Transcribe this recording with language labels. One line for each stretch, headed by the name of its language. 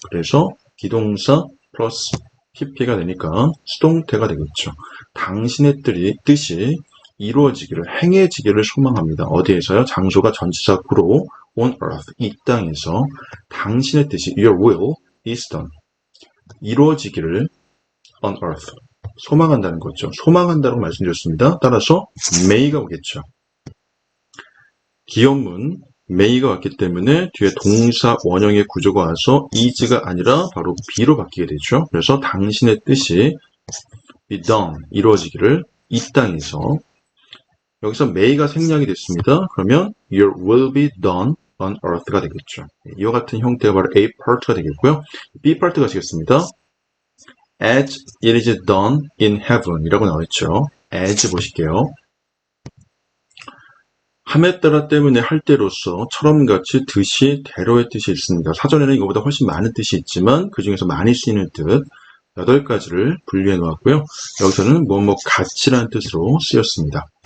Korean: 그래서 기동사 플러스 pp가 되니까 수동태가 되겠죠. 당신의 뜻이 이루어지기를, 행해지기를 소망합니다. 어디에서요? 장소가 전치사 구로 on earth, 이 땅에서 당신의 뜻이 your will is done. 이루어지기를 on earth. 소망한다는 거죠. 소망한다고 말씀드렸습니다. 따라서 may가 오겠죠. 기원문 may가 왔기 때문에 뒤에 동사 원형의 구조가 와서 is가 아니라 바로 be로 바뀌게 되죠. 그래서 당신의 뜻이 be done, 이루어지기를 이 땅에서. 여기서 may가 생략이 됐습니다.
English: 그러면 your will be done on earth가 되겠죠.
Korean: 이와 같은 형태가 바로 A part가 되겠고요. B part가 되겠습니다.
English: as it is done in heaven 이라고 나와있죠.
Korean: as 보실게요. 함에 따라 때문에 할 때로서 처럼같이 듯이 대로의 뜻이 있습니다. 사전에는 이거보다 훨씬 많은 뜻이 있지만 그 중에서 많이 쓰이는 뜻 8가지를 분류해 놓았고요. 여기서는 뭐뭐 같이라는 뜻으로 쓰였습니다.